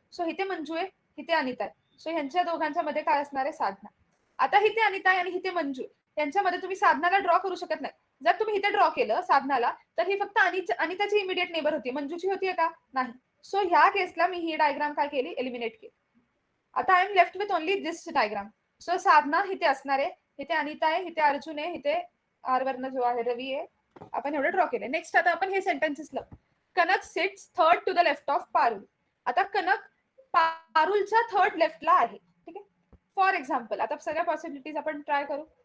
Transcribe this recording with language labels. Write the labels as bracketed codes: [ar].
[mr] So इथे मंजू आहे, इथे अनिता आहे. सो ह्यांच्या दोघांच्या मध्ये काय असणार आहे, साधना. आता इथे अनिता आहे आणि इथे मंजू, यांच्यामध्ये तुम्ही साधनाला ड्रॉ करू शकत नाही. जर तुम्ही इथे ड्रॉ केलं साधनाला तर ही फक्त अनिताची इमिडिएट नेबर होती, मंजूची होतीये का, नाही. सो ह्या केसला मी ही डायग्राम काय केली, एलिमिनेट केली. [en] आता I am left with only this diagram. [mr] So साधना इथे असणार आहे, इथे अनिता आहे, इथे अर्जुन आहे, इथे आर वर्ण जो आहे रवी आहे. आपण एवढं ड्रॉ केलं. [en] next [mr] आता आपण हे सेंटेन्सेस लावू. [en] Kanak sits third to the left of Parul. [mr] आता कनक पारुलच्या थर्ड लेफ्टला आहे. ठीक आहे, फॉर एक्झाम्पल आता सगळ्या पॉसिबिलिटीज आपण ट्राय करू.